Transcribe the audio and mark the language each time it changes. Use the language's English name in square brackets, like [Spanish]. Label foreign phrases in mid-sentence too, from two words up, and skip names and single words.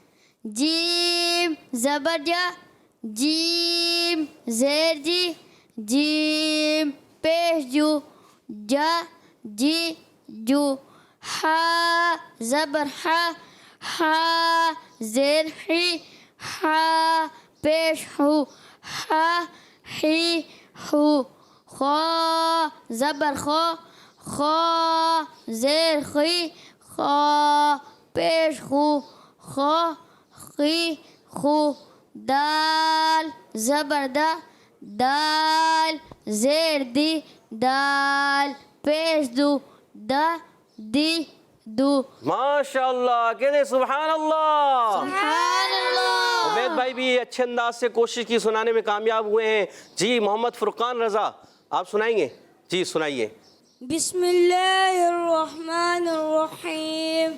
[Urdu] جیم زبر جا, جیم زیر جی, جیم پیش جو, جا جی جو. ہا زبر ہا, ہا زیر ہی, ہا پیش ہو, ہا ہی ہو. خا زبر خا, خا زیر خی, خا پیش خو, خا خی خو. دال زبر دا, دال زیر دی, دال پیش دو, دا دی دو. [Arabic] ماشاء اللہ. [Urdu] کہتے ہیں [Arabic] سبحان اللہ. سبحان اللہ. [Urdu] عبید بھائی بھی اچھے انداز سے کوشش کی, سنانے میں کامیاب ہوئے ہیں. جی محمد فرقان رضا آپ سنائیں گے. جی سنائیے. [Arabic] بسم اللہ الرحمن الرحیم.